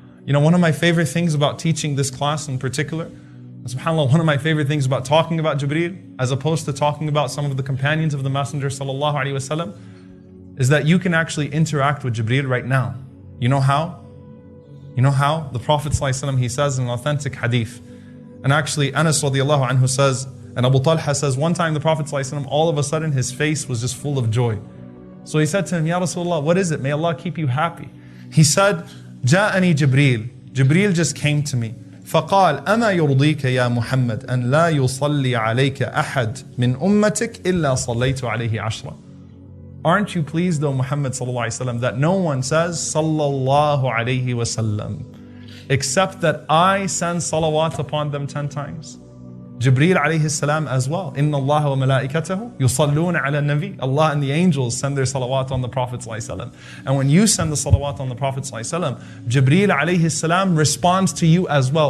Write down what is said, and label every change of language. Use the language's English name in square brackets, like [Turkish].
[English] You know, one of my favorite things about teaching this class in particular, subhanAllah, one of my favorite things about talking about Jibreel, as opposed to talking about some of the companions of the Messenger sallallahu alaihi wasallam, is that you can actually interact with Jibreel right now. You know how? You know how? The Prophet sallallahu alaihi wasallam, he says in an authentic hadith, and actually Anas radiallahu anhu says, and Abu Talha says, one time the Prophet sallallahu alaihi wasallam, all of a sudden his face was just full of joy. So he said to him, Ya Rasulullah, what is it? May Allah keep you happy. He said, [Arabic] Ja'ani Jibreel. [English] Jibreel just came to me. [Arabic] فقال أما يرضيك يا محمد أن لا يصلي عليك أحد من أمتك إلا صليت عليه عشرة. [English] Aren't you pleased, O Muhammad sallallahu alaihi wasallam, that no one says sallallahu alaihi wasallam except that I send salawat upon them 10 times? Jibreel alayhi salam as well. [Arabic] Inna Allah wa malaikatahu yusalluna ala nabi. [English] Allah and the angels send their salawat on the Prophet sallallahu alaihi wasallam. And when you send the salawat on the Prophet sallallahu alaihi wasallam, Jibreel alayhi salam responds to you as well.